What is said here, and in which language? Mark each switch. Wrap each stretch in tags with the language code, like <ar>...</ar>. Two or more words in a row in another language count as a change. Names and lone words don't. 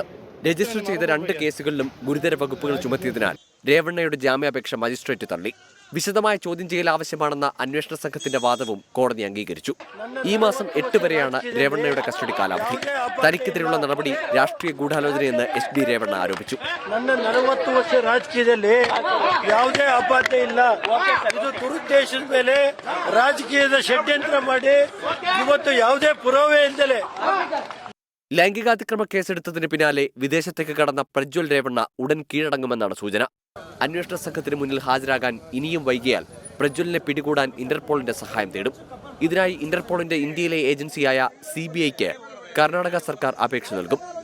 <ml>രജിസ്റ്റർ ചെയ്ത 2 കേസുകളിലും ഗുരുതര വകുപ്പുകൾ ചുമത്തിയതിനാൽ രേവണ്ണയുടെ ജാമ്യാപേക്ഷ മജിസ്ട്രേറ്റ് തള്ളി. വിശദമായ ചോദ്യം ചെയ്യൽ ആവശ്യമാണെന്ന അന്വേഷണ സംഘത്തിന്റെ വാദവും കോടതി അംഗീകരിച്ചു. ഈ മാസം 8 വരെയാണ് രേവണ്ണയുടെ കസ്റ്റഡി കാലാവധി. തനിക്കെതിരെയുള്ള നടപടി രാഷ്ട്രീയ ഗൂഢാലോചനയെന്ന് HD രേവണ്ണ ആരോപിച്ചു.</ml> <kn>ನನ್ನ 40 ವರ್ಷ ರಾಜಕೀಯದಲ್ಲಿ ಯಾವುದೇ ಅಪಾತೆ ಇಲ್ಲ. ಇದು ದುರುದ್ದೇಶದ ಮೇಲೆ ರಾಜಕೀಯದ ಷಡ್ಯಂತ್ರ ಮಾಡಿ ಇವತ್ತು ಯಾವುದೇ ಪುರಾವೆ ಇಲ್ಲದೆ</kn> <ml>ലൈംഗികാതിക്രമ കേസെടുത്തതിന് പിന്നാലെ വിദേശത്തേക്ക് കടന്ന പ്രജ്വൽ രേവണ്ണ ഉടൻ കീഴടങ്ങുമെന്നാണ് സൂചന. അന്വേഷണ സംഘത്തിന് മുന്നിൽ ഹാജരാകാൻ ഇനിയും വൈകിയാൽ പ്രജ്വലിനെ പിടികൂടാൻ ഇന്റർപോളിന്റെ സഹായം തേടും. ഇതിനായി ഇന്റർപോളിന്റെ ഇന്ത്യയിലെ ഏജൻസിയായ CBIക്ക് കർണാടക സർക്കാർ അപേക്ഷ നൽകും.</ml>